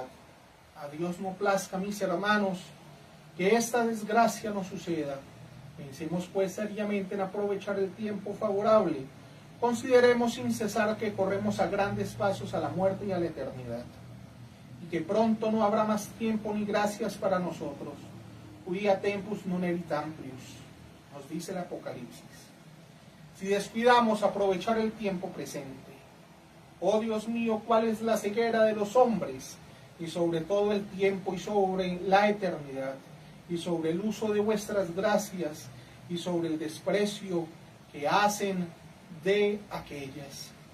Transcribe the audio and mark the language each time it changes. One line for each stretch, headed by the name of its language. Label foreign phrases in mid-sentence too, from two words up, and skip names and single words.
Spanish: A Dios no plazca, mis hermanos, que esta desgracia no suceda. Pensemos pues seriamente en aprovechar el tiempo favorable. Consideremos sin cesar que corremos a grandes pasos a la muerte y a la eternidad, y que pronto no habrá más tiempo ni gracias para nosotros.
Latin: quia tempus non erit amplius, nos dice el Apocalipsis.
Spanish: Si descuidamos aprovechar el tiempo presente, oh Dios mío, cuál es la ceguera de los hombres, y sobre todo el tiempo y sobre la eternidad, y sobre el uso de vuestras gracias, y sobre el desprecio que hacen de aquellas.